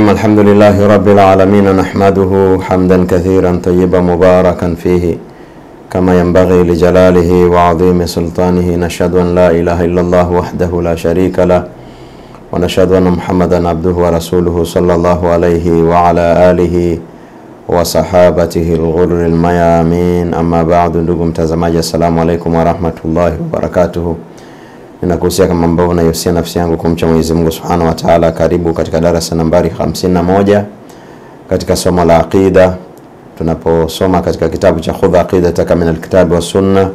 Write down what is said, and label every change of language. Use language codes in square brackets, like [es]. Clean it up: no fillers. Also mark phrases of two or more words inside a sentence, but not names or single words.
[ar] الحمد لله رب العالمين، نحمده حمدا كثيرا طيبا مباركا فيه كما ينبغي لجلاله وعظيم سلطانه. نشهد أن لا إله إلا الله وحده لا شريك له، ونشهد أن محمدا عبده ورسوله صلى الله عليه وعلى آله وصحابته الغر الميامين. أما بعد. [sw] Ndugu mtazamaji, [ar] السلام عليكم ورحمة الله وبركاته. [sw] Ninakuhusia kama ambavyo nayohusia nafsi yangu kumcha Mwenyezi Mungu [ar] سبحانه وتعالى. [sw] Karibu katika darasa nambari 51 katika somo la aqida. Tunaposoma katika kitabu cha [ar] خذ عقيدتك من الكتاب والسنة.